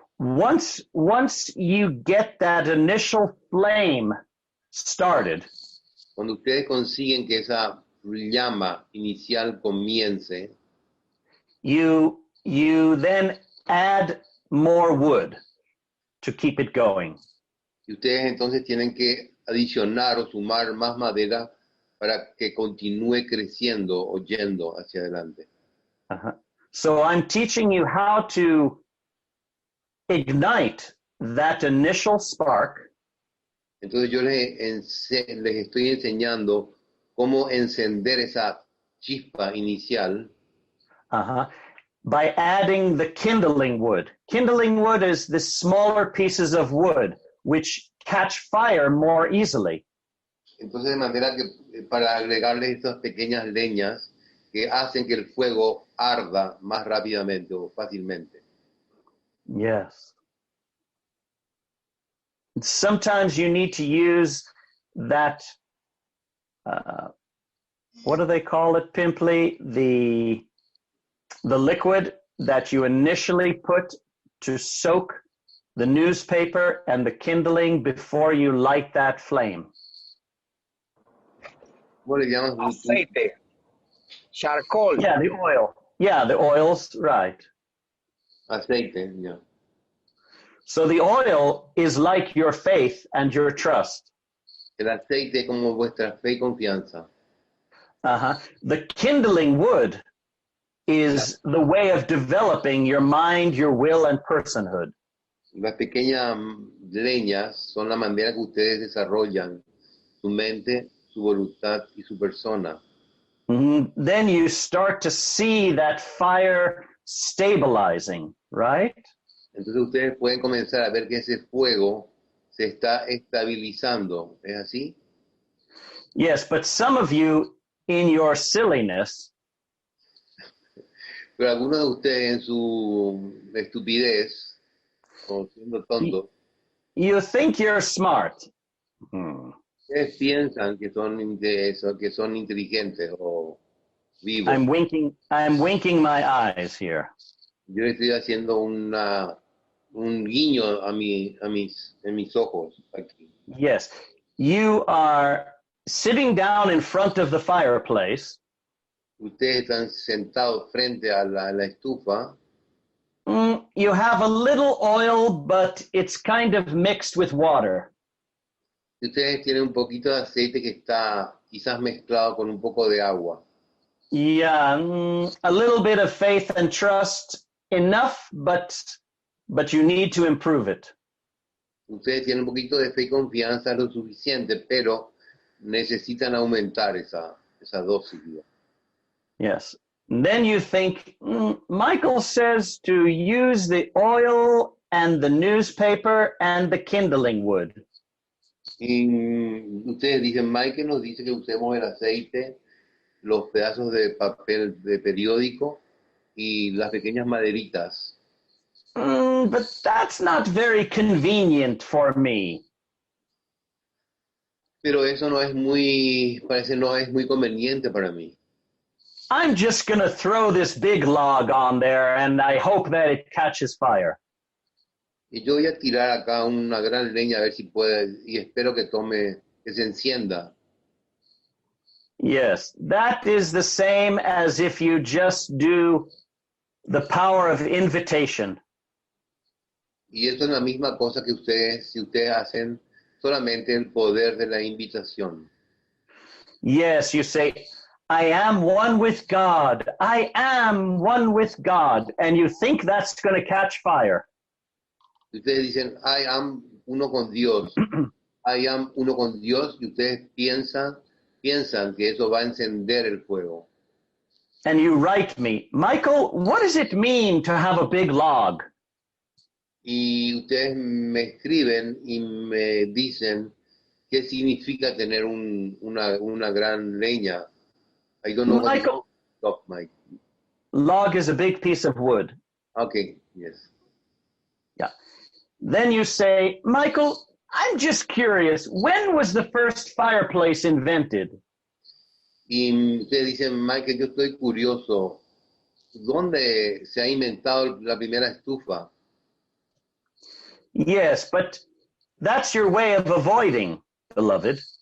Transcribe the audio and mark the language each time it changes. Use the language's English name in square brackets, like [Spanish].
[English] Once you get that initial flame started, [Spanish] cuando ustedes consiguen que esa llama inicial comience, [English] you then add more wood to keep it going. [Spanish] y ustedes entonces tienen que adicionar o sumar más madera para que continúe creciendo o yendo hacia adelante. Uh-huh. [English] So I'm teaching you how to ignite that initial spark [Spanish] Entonces yo les estoy enseñando cómo encender esa chispa inicial [English] by adding the kindling wood. Kindling wood is the smaller pieces of wood which catch fire more easily. [Spanish] Entonces, de manera que para agregarle estas pequeñas leñas que hacen que el fuego arda más rápidamente o fácilmente. [English] Yes. Sometimes you need to use that, what do they call it, Pimply? The liquid that you initially put to soak the newspaper and the kindling before you light that flame. [Spanish] ¿Cómo le llaman? Aceite. [English] Charcoal. Yeah, the oil. Yeah, the oils, right. [Spanish] Aceite, ya. [English] So the oil is like your faith and your trust. [Spanish] El aceite es como vuestra fe y confianza. Uh-huh. [English] The kindling wood is the way of developing your mind, your will, and personhood. [Spanish] Las pequeñas leñas son la manera que ustedes desarrollan su mente, su voluntad y su persona. Mm-hmm. [English] Then you start to see that fire stabilizing, right? [Spanish] Entonces ustedes pueden comenzar a ver que ese fuego se está estabilizando. ¿Es así? [English] Yes, but some of you, in your silliness, [Spanish] Pero algunos de ustedes en su estupidez, o siendo tontos, [English] you think you're smart. [Spanish] ustedes piensan que son inteligentes o vivos. [English] I'm winking my eyes here. [Spanish] Yo estoy haciendo un guiño en mis ojos aquí. [English] Yes, you are sitting down in front of the fireplace. [Spanish] Ustedes están sentados frente a la estufa. [English] You have a little oil, but it's kind of mixed with water. [Spanish] Y ustedes tienen un poquito de aceite que está quizás mezclado con un poco de agua. [English] Yeah, a little bit of faith and trust, enough, but you need to improve it. [Spanish] Ustedes tienen un poquito de fe y confianza, lo suficiente, pero necesitan aumentar esa dosis. [English] Yes. And then you think, Michael says to use the oil and the newspaper and the kindling wood. [Spanish] Y ustedes dicen, Michael nos dice que usemos el aceite, los pedazos de papel de periódico y las pequeñas maderitas. [English] But that's not very convenient for me. [Spanish] Pero eso no es muy conveniente para mí. [English] I'm just going to throw this big log on there and I hope that it catches fire. [Spanish] Y yo voy a tirar acá una gran leña a ver si puede, y espero que se encienda. [English] Yes, that is the same as if you just do the power of invitation. [Spanish] Y eso es la misma cosa que si ustedes hacen solamente el poder de la invitación. [English] Yes, you say, I am one with God. I am one with God. And you think that's going to catch fire. [Spanish] Ustedes dicen, [English] I am [Spanish] uno con Dios. I am uno con Dios. Y ustedes piensan que eso va a encender el fuego. [English] And you write me, Michael, what does it mean to have a big log? [Spanish] Y ustedes me escriben y me dicen qué significa tener una gran leña. [English] I don't know Michael, what Mike. Log is a big piece of wood. Okay, yes. Yeah. Then you say, Michael, I'm just curious, when was the first fireplace invented? [Spanish] Y ustedes dicen, Michael, yo estoy curioso, ¿dónde se ha inventado la primera estufa? [English] Yes, but that's your way of avoiding, beloved.